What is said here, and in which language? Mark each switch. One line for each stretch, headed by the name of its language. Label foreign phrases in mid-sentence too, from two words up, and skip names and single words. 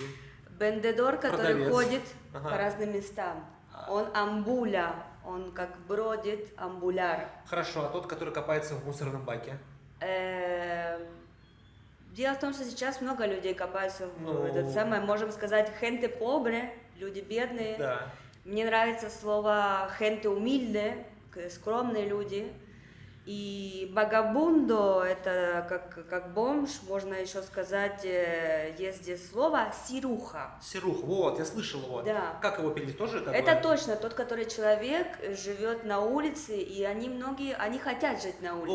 Russian: Vendedor, который Продавец. ходит Ага. по разным местам. Он амбуля, он как бродит, амбуляр. Хорошо, а тот, который копается в мусорном баке? Дело в том, что сейчас много людей копаются в Ну. этот самый, можем сказать,
Spanish: gente pobre,
Russian: люди бедные. Да. Мне нравится слово
Spanish: gente humilde,
Russian: скромные люди. И vagabundo это как бомж, можно еще сказать, есть здесь слово сируха. Сирух, вот, я слышал его. Да. Как его перевести? Тоже как Это бы- точно тот, который человек живет на улице, и они хотят жить на улице.